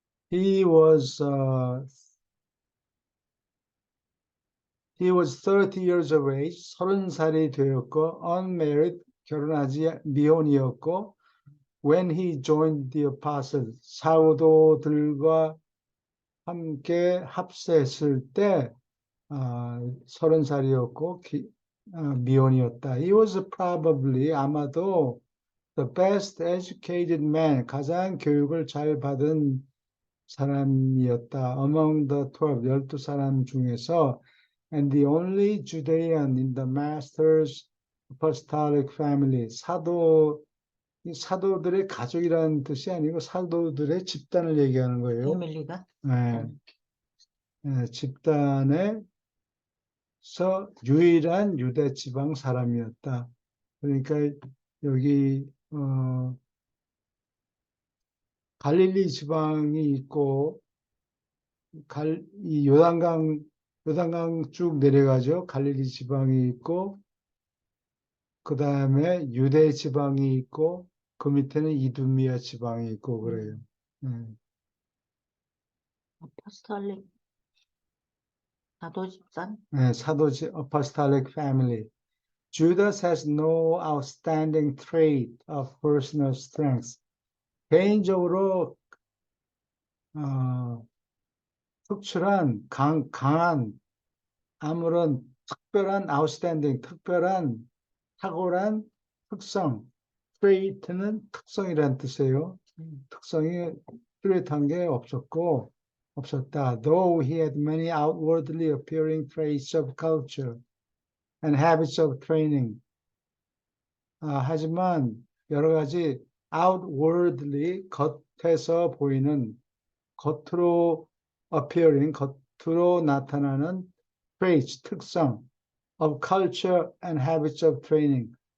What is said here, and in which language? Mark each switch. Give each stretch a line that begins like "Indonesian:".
English: He was uh, he was 30 years of age,
Korean: 30살이 되었고
English: unmarried,
Korean: 미혼이었고,
English: when he joined the apostles,
Korean: 사도들과 함께 합세했을 때 30살이었고 미혼이었다.
English: He was probably
Korean: 아마도
English: the best educated man,
Korean: 가장 교육을 잘 받은 사람이었다.
English: Among the 12,
Korean: 12사람 중에서
English: and the only Judean in the master's apostolic family.
Korean: 이 사도들의 가족이라는 뜻이 아니고 사도들의 집단을 얘기하는 거예요. 패밀리가 네, 집단에서 유일한 유대 지방 사람이었다. 그러니까 여기 갈릴리 지방이 있고 이 요단강 쭉 내려가죠. 갈릴리 지방이 있고 그 다음에 유대 지방이 있고 그 밑에는 이두미아 지방이 있고 그래요. 아포스톨릭 사도 집단. 사도지
English: apostolic family. Judas has no outstanding trait of personal strength.
Korean: 개인적으로 특출한 강한 아무런 특별한 outstanding 특별한 탁월한 특성 trait는 특성이란 뜻이에요. 특성이 뚜렷한 게 없었다.
English: Though he had many outwardly appearing traits of culture and habits of training.
Korean: 하지만 여러 가지
English: outwardly
Korean: 겉에서 보이는 겉으로
English: appearing
Korean: 겉으로 나타나는
English: traits
Korean: 특성
English: of culture and habits of training.